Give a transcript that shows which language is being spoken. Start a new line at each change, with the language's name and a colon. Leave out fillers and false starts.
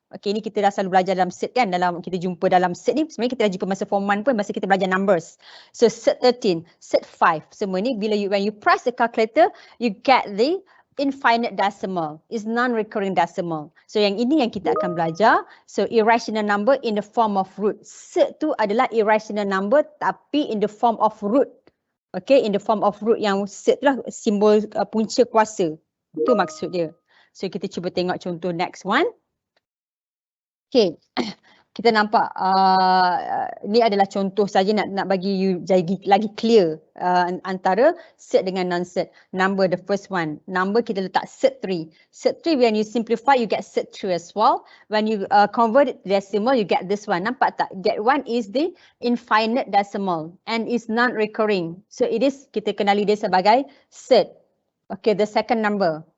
Malay: Okay, ni kita dah selalu belajar dalam Surd kan, kita jumpa dalam Surd ni, sebenarnya kita dah jumpa masa form 1 pun, masa kita belajar numbers.
English: So Surd 13, Surd 5,
Malay: semua ni
English: when you press the calculator, you get the infinite decimal, is non-recurring decimal.
Malay: So yang ini yang kita akan belajar.
English: So irrational number in the form of root. Surd
Malay: tu adalah
English: irrational number
Malay: tapi
English: in the form of root.
Malay: Okay, in the form of root yang Surd lah simbol punca kuasa. Itu maksud dia. So kita cuba tengok contoh
English: next one.
Malay: Okay, kita nampak ni adalah contoh saja nak bagi you jadi lagi clear antara Surd dengan non-Surd.
English: Number, the first one. Number kita letak Surd 3. Surd 3 when you simplify you get Surd 3 as well. When you convert it to decimal you get this one.
Malay: Nampak tak?
English: That one is the infinite decimal and is non-recurring. So it is,
Malay: kita kenali dia sebagai
English: Surd. Okay, the second number.